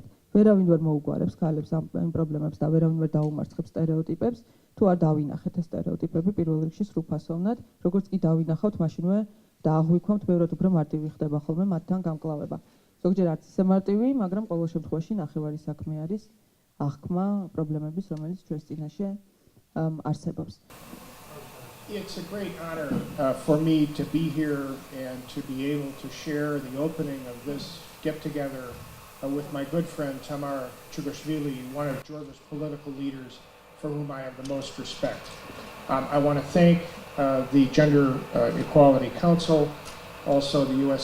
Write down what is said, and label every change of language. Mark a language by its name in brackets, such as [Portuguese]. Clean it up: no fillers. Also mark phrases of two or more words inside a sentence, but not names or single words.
[Georgian] ვერავინ ვერ მოუგვარებს ქალებს ამ პრობლემებს და ვერავინ ვერ დაუმარცხებს სტერეოტიპებს, თუ არ დავინახეთ ეს სტერეოტიპები პირველ რიგში სრულფასოვნად, როგორც კი დავინახავთ, მაშინვე დააღვიქვამთ, ბევრად უფრო მარტივი ხდება ხოლმე მათთან გამკლავება. ზოგჯერ არც ისე მარტივი, მაგრამ ყოველ შემთხვევაში ნახევარი საქმე არის აღქმა პრობლემების, რომელიც ჩვენს წინაშე არსებობს. [English] It's a great honor for me to be here and to be able to share the opening of this get-together with my good friend Tamar Chugashvili, one of Georgia's political leaders for whom I have the most respect. I want to thank the Gender Equality Council, also the U.S.